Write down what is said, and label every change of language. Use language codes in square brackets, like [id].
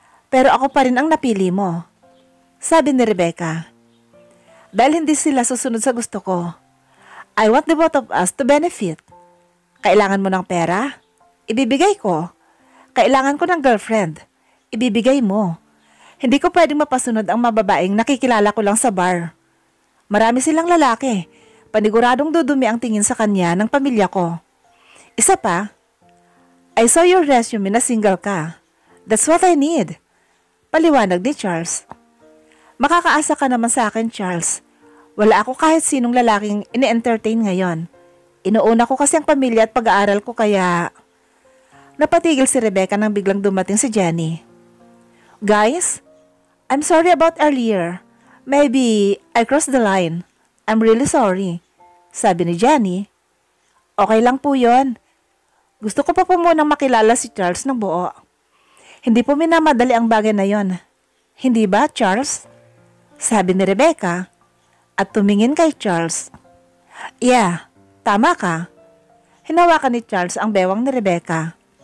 [tl] Pero ako pa rin ang napili mo, sabi ni Rebecca. Dahil hindi sila susunod sa gusto ko. [en] I want the both of us to benefit. [tl] Kailangan mo ng pera? Ibibigay ko. Kailangan ko ng girlfriend? Ibibigay mo. Hindi ko pwedeng mapasunod ang mababaeng nakikilala ko lang sa bar. Marami silang lalaki. Paniguradong dudumi ang tingin sa kanya ng pamilya ko. Isa pa, [en] I saw your resume na single ka. That's what I need. [tl] Paliwanag ni Charles. Makakaasa ka naman sa akin, Charles. Wala ako kahit sinong lalaking ini-entertain ngayon. Inuuna ko kasi ang pamilya at pag-aaral ko kaya... Napatigil si Rebecca nang biglang dumating si Jenny. [en] Guys, I'm sorry about earlier. Maybe I crossed the line. I'm really sorry, [tl] sabi ni Jenny. Okay lang po yon. Gusto ko pa po munang makilala si Charles ng buo. Hindi po minamadali ang bagay na yon. Hindi ba, Charles? Sabi ni Rebecca at tumingin kay Charles. Yeah, tama ka. Hinawakan ni Charles ang bewang ni Rebecca.